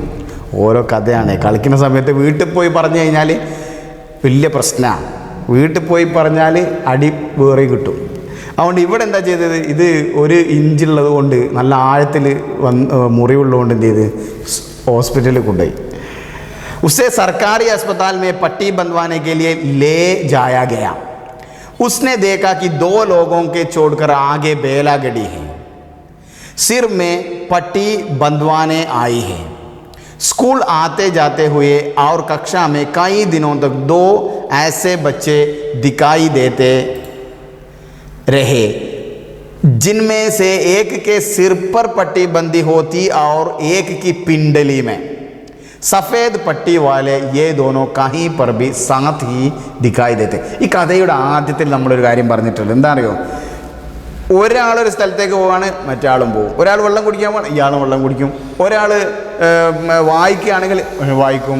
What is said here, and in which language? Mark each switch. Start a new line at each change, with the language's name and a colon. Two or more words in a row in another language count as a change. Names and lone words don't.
Malayalam: ഓരോ കഥയാണ്. കളിക്കുന്ന സമയത്ത് വീട്ടിൽ പോയി പറഞ്ഞു കഴിഞ്ഞാൽ വലിയ പ്രശ്നമാണ്. വീട്ടിൽ പോയി പറഞ്ഞാൽ അടി വേറെ കിട്ടും. അതുകൊണ്ട് ഇവിടെ എന്താ ചെയ്തത് ഇത് 1 ഇഞ്ചുള്ളത് കൊണ്ട് നല്ല ആഴത്തിൽ മുറിവുള്ളതുകൊണ്ട് എന്ത് ചെയ്ത് ഹോസ്പിറ്റലിൽ കൊണ്ടുപോയി.
Hindi: उसे सरकारी अस्पताल में पट्टी बंधवाने के लिए ले जाया गया. उसने देखा कि 2 लोगों के छोड़कर आगे बेला गड़ी है. सिर में पट्टी बंधवाने आई है. स्कूल आते जाते हुए और कक्षा में कई दिनों तक 2 ऐसे बच्चे दिखाई देते रहे जिनमें से एक के सिर पर पट्टी बंधी होती और एक की पिंडली में. सफ़ेद पट्टी वाले ये दोनों कहीं पर भी साथ ही दिखाई देते.
Malayalam: ഈ കഥയുടെ ആദ്യത്തിൽ നമ്മളൊരു കാര്യം പറഞ്ഞിട്ടുണ്ട്. എന്താ അറിയോ ഒരാളൊരു സ്ഥലത്തേക്ക് പോവാണ് മറ്റാളും പോകും. ഒരാൾ വെള്ളം കുടിക്കാൻ പോവാണ് ഇയാളും വെള്ളം കുടിക്കും. ഒരാൾ വായിക്കുകയാണെങ്കിൽ വായിക്കും.